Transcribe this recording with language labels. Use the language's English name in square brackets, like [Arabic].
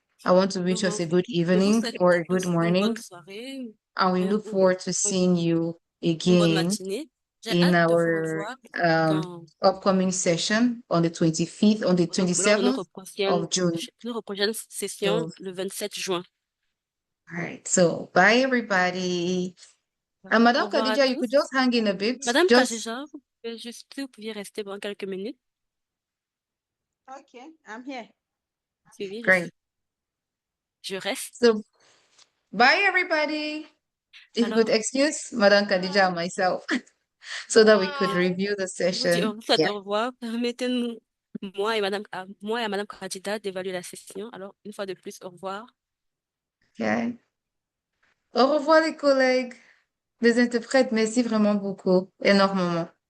[English] I want to wish us a good evening or a good morning. And we look forward to seeing you again in our upcoming session on the 25th, on the 27th of June. [French] Session le 27 juin. [English] All right. So bye, everybody. And Madame Khadija, you could just hang in a bit. [French] Madame Khadija, vous pouviez rester pendant quelques minutes. [English] Okay, I'm here. Great. [French] Je reste. [English] So bye, everybody. If you could excuse Madame Khadija and myself so that we could review the session. [French] Au revoir. Permettez-nous, moi et Madame Khadija, d'évaluer la session. Alors, une fois de plus, au revoir. Okay. Au revoir, les collègues, les interprètes. Merci vraiment beaucoup, énormément.